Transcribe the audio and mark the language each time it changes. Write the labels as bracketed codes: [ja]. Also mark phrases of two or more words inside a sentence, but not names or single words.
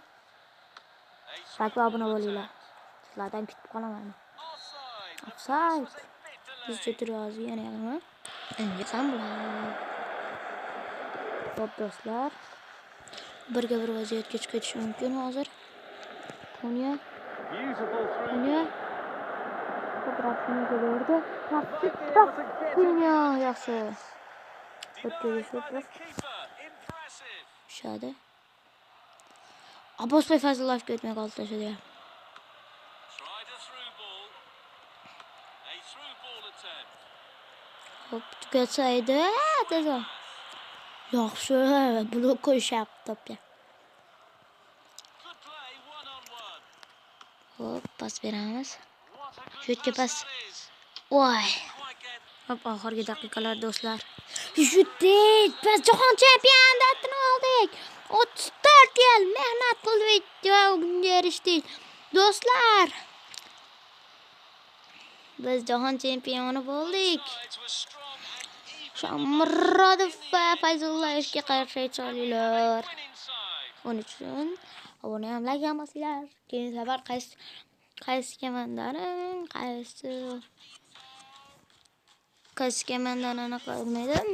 [uz] Sakla obuna bo'linglar. Sizlardan kutib qolaman. [en] Offside. Offside. A bit [uz] Biz [en] delayed. [uz] chetir yozgan ekan. Endi ham bular. Xo'p do'stlar. Birga bir vaziyatga chiqib ketish mumkin hozir. Konya. [en] Beautiful through. [uz] Konya. Ko'proqni ko'rdi. [en] Might be able to get it. [uz] Konya yaxshi. O'tkazish [en] By the [uz] o'tib. [en] keeper. Impressive. [uz] Tushadi. Abbos Beyfazliyev ketmay qoldi tashadi. [en] Tried a through ball. A through ball attempt. [uz] Xo'p, tugatsaydi. Tezroq. Yaxshi, blok qo'yishyapti topga. [en] Good play, one on one. [uz] Xo'p, pas beramiz. [en] What a good [uz] Shootga pas. [en] pass that is. [uz] Voy. [en] Quite get. [uz] Hop, oxirgi daqiqalar do'stlar. Shutdik, biz jahon chempionatini oldik. 34 yil mehnat qildik va bunga erishdik. Do'stlar, biz jahon chempioni bo'ldik. [en] Sides were strong and even. [uz] Shomurodov va Fayzullayevga qarshi chiqinglar. [en] Winning side. [uz] Buning uchun obuna ham like qilmasanglar. Keyin safar qaysi komandani aniq bilmaydim.